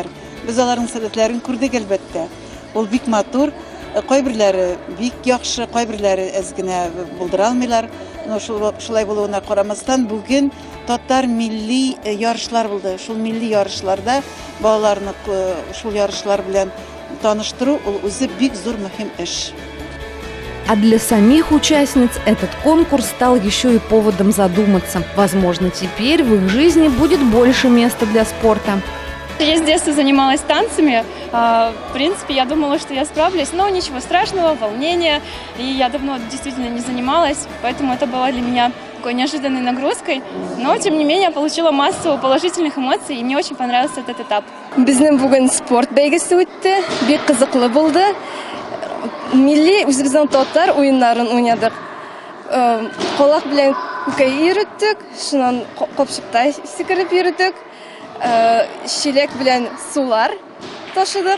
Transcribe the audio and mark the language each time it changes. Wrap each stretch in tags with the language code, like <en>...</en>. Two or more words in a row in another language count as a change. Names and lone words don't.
<tt>Без аларның сәләтләрен күрдек әлбәттә. Ул бик матур, кайберләре бик яхшы, кайберләре әз генә булдыра алмыйлар. Шулай булуына карамастан бүген татар милли ярышлар булды. Шул милли ярышларда балаларны шул ярышлар белән таныштыру ул үзе бик зур мөһим эш.</tt> <ru>А для самих участниц этот конкурс стал еще и поводом задуматься. Возможно, теперь в их жизни будет больше места для спорта. Я с детства занималась танцами. В принципе, я думала, что я справлюсь, но ничего страшного, волнения. И я давно действительно не занималась, поэтому это было для меня такой неожиданной нагрузкой. Но, тем не менее, я получила массу положительных эмоций, и мне очень понравился этот этап.</ru> <tt>Безнең бүген спорт бәйгесе үтте, бик кызыклы булды. Милли үзебезнең татар уеннарын уйнадык. Колак белән күкәй йөреттек, шуннан капчыкта сикереп йөреттек. Шилек белән сулар ташыдык.</tt>